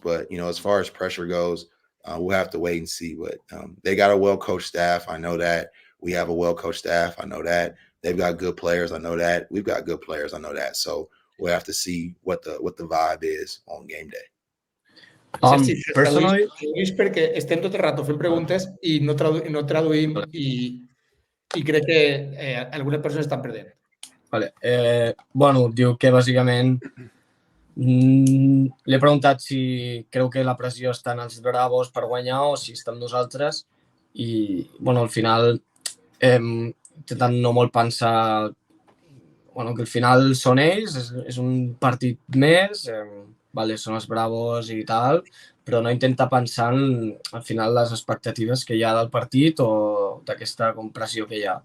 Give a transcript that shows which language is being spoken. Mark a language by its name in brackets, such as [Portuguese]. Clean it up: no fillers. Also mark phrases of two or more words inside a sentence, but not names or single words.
[English] But as far as pressure goes, we'll have to wait and see. But they got a well-coached staff. I know that. We have a well-coached staff. I know that. They've got good players. I know that. We've got good players. I know that. So we'll have to see what the vibe is on game day. Personally, [Catalan] Lluís, perquè estem tot el rato fent preguntes i no traduïm i crec que algunes persones estan perdent. vale. Bueno, diu que bàsicament li he preguntat si creu que la pressió està en els Bravos per guanyar o si està en nosaltres i, bueno, al final intentant no molt pensar que al final són ells, és un partit més, vale, són els Bravos i tal, però no intenta pensar en, al final, les expectatives que hi ha del partit o d'aquesta pressió que hi ha.